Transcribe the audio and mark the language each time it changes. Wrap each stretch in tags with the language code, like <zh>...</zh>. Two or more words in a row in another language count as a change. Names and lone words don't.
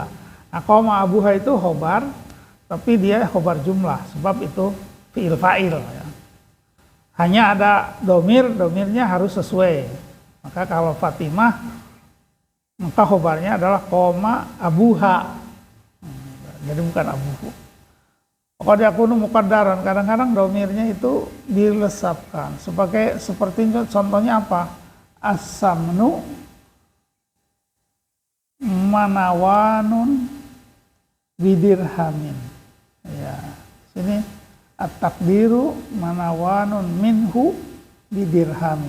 <id>Nah,</id> <ar>قام أبوها</ar> <id>itu khobar, tapi dia</id> <ar>خبر جملة,</ar> <id>sebab itu</id> <ar>فعل فاعل.</ar> <id>Ya. Hanya ada domirnya harus sesuai. Maka kalau Fatimah, maka khobarnya adalah</id> <ar>قام أبوها.</ar> <id>Jadi bukan abuhu.</id> <ar>قد يكون مقدرا,</ar> <id>kadang-kadang domirnya itu dilesapkan. Seperti contohnya apa?</id> <ar>السمن منوان بدرهم.</ar> <id>Ya, sini</id> <ar>التقدير منوان منه بدرهم.</ar>